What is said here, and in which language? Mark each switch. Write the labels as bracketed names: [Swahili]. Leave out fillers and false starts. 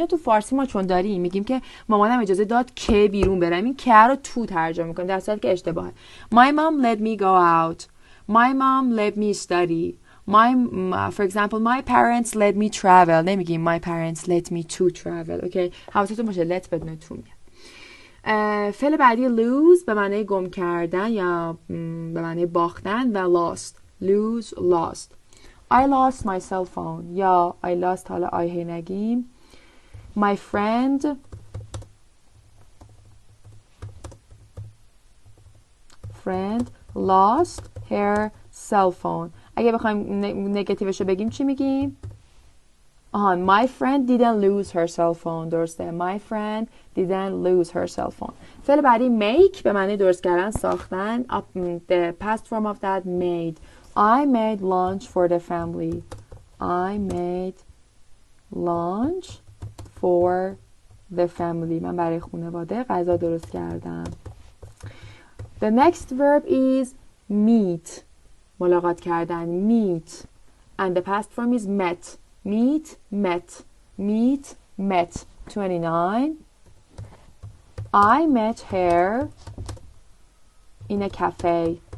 [Persian] اینو تو فارسی ما چون داریم میگیم که مامانم اجازه داد که بیرون برم، این که رو تو ترجمه میکنیم در صورتی که اشتباهه. [English] My mom let me go out. My mom let me study. For example, my parents let me travel. [Persian] نمیگیم [English] my parents let me to travel. [Persian] اوکی، حواستون باشه let بدون to میاد. فعل بعدی lose به معنی گم کردن یا به معنی باختن و lost. [English] lose lost. I lost my cell phone یا I lost، [Persian] حالا [English] I [Persian] هی نگیم. [English] My friend lost her cell phone. [Persian] اگه بخوایم نگاتیوش رو بگیم چی میگیم؟ [English] My friend didn't lose her cell phone. [Persian] درسته. [English] My friend didn't lose her cell phone. [Persian] فعل بعدی make به معنی درست کردن، ساختن. [English] The past form of that made. I made lunch for the family. I made lunch for the family. [Persian] من برای خانواده غذا درست کردم. [English] The next verb is meet. [Persian] ملاقات کردن. [English] meet. And the past form is met. meet met 29 I met her in a cafe.